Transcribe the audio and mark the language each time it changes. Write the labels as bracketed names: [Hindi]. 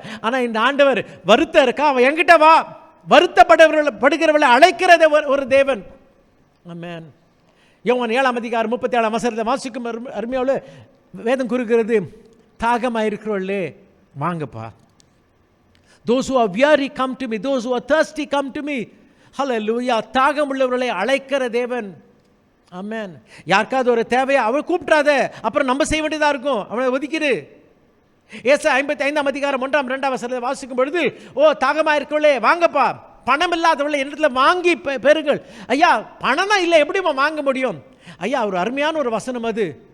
[Tamil] ஆனால் இந்த ஆண்டவர் வருத்தம் இருக்கா? அவன் என்கிட்ட வா. வருத்தப்படுகிறவர்களை அழைக்கிற ஒரு தேவன். ஆமென். யோவான் 7:37 வாசிக்கும் அருமையோடு வேதம் கூறுகிறது, தாகமாயிருக்கிறவர்களே வாங்கப்பா. [English] Those who are weary come to me, those who are thirsty come to me. [Tamil] Hallelujah. தாகம் உள்ளவர்களை அழைக்கிற தேவன். ஆமென். யாருக்காவது ஒரு தேவையா அவள் கூப்பிட்றாத, அப்புறம் நம்ம செய்ய வேண்டியதாக இருக்கும். அவனை ஒதுக்கிடு. ஏசாயா 55:1-2 வாசிக்கும் பொழுது, ஓ தாகமாயிருக்கிறவர்களே வாங்கப்பா, பணம் இல்லாதவர்களை என்னிடத்தில் வாங்கி பெறுங்கள். ஐயா, பணம்னா இல்லை, எப்படிமா வாங்க முடியும்? ஐயா, ஒரு அருமையான ஒரு வசனம் அது.